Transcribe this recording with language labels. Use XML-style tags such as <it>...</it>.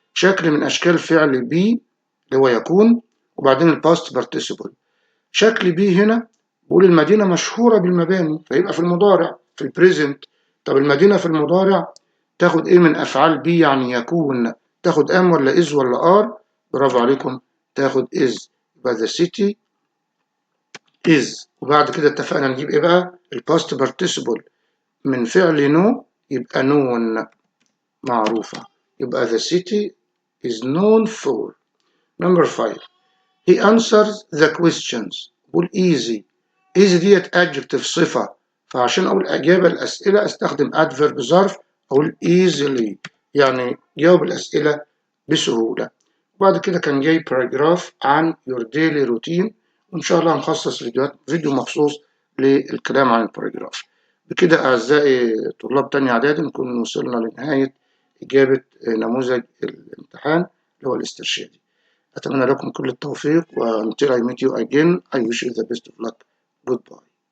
<ar>شكل من اشكال فعل be اللي هو يكون، وبعدين الباست participle. شكل بي هنا بقول المدينة مشهورة بالمباني، فيبقى في المضارع في البريزنت. طب المدينة في المضارع تاخد ايه من افعال بي يعني يكون؟ تاخد ام ولا از ولا ار؟ برافو عليكم، تاخد از. يبقى</ar> <en>the city is.</en> <ar>وبعد كده اتفقنا نجيب ايه بقى؟ الباست participle من فعل نو يبقى نون معروفة، يبقى</ar> <en>the city is known for. number 5 he answers the questions.</en> <ar>قول easy، easy ديت adjective صفة، فعشان أقول أجابة الأسئلة أستخدم adverb ظرف، أقول easily يعني جاوب الأسئلة بسهولة. وبعد كده كان جاي باراجراف عن</ar> <en>your daily routine،</en> <ar>وإن شاء الله هنخصص فيديو مخصوص للكلام عن الباراجراف. بكده أعزائي طلاب تانية إعدادي نكون وصلنا لنهاية إجابة نموذج الامتحان اللي هو الاسترشادي. أتمنى لكم كل التوفيق و</ar> <en>until I meet you again I wish you the best of luck. Goodbye.</en>